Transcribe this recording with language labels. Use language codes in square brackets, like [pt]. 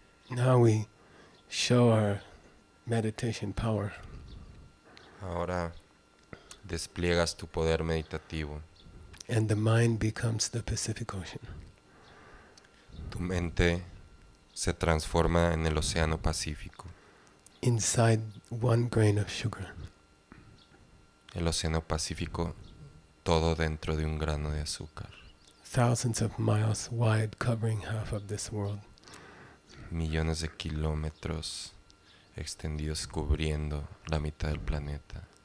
[en] Now we show our meditation power. [es] Ahora despliegas tu poder meditativo. [en] And the mind becomes the Pacific Ocean. [es] Tu mente se transforma en el océano Pacífico. [en] Inside 1 grain of sugar. [es] El océano Pacífico, todo dentro de un grano de azúcar. [en] Thousands of miles wide, covering half of this world. [es] Millones de kilómetros extendidos cubriendo la mitad del planeta.